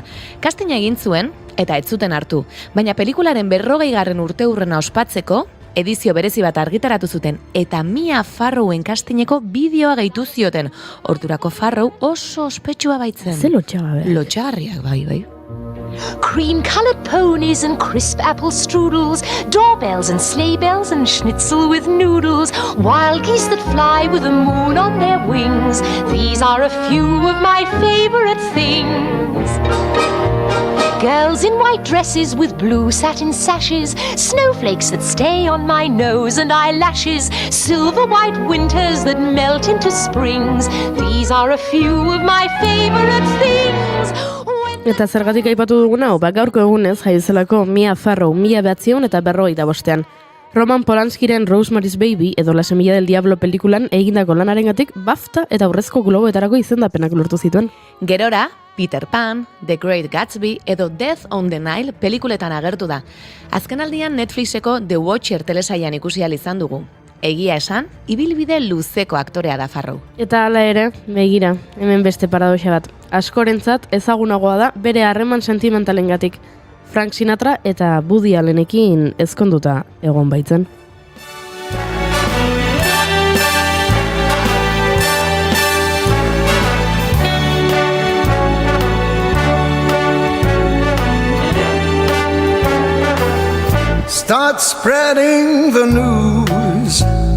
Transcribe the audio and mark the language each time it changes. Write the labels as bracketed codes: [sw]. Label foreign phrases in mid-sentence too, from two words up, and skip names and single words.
[eu] Castinga egin zuen, eta ez zuten hartu, baina pelikularen 40. urteurrena ospatzeko, edizio berezi bat argitaratu zuten, eta Mia Farrowen castingeko bideoa gehitu zioten. Ordurako Farrow oso ospetsua baitzen. Ze lotxaga, Lotxagarriak, bai. [en] Cream-colored ponies and crisp apple strudels, doorbells and sleigh bells and schnitzel with noodles, wild geese that fly with the moon on their wings. These are a few of my favorite things. Girls in white dresses with blue satin sashes, snowflakes that stay on my nose and eyelashes, silver white winters that melt into springs. These are a few of my favorite things. [eu] Eta zergatik aipatu duguna, gaurko egunez jaiozelako Mia Farrow 1945. Roman Polanskiren Rosemary's Baby edo La Semilla del Diablo pelikulan egindako lanarengatik BAFTA eta Aurrezko Globoetarako izendapenak lortu zituen. Gerora, Peter Pan, The Great Gatsby edo Death on the Nile pelikuletan agertu da. Azkenaldian Netflixeko The Watcher telesailan ikusi ahal izan dugu. Egia esan, ibilbide luzeko aktorea da Farrow. Eta hala ere, begira, hemen beste paradoxa bat. Askorentzat ezagunagoa da bere harreman sentimentalengatik. Frank Sinatra eta Woody Allenekin ezkonduta egon baitzen. [en] Start spreading the news.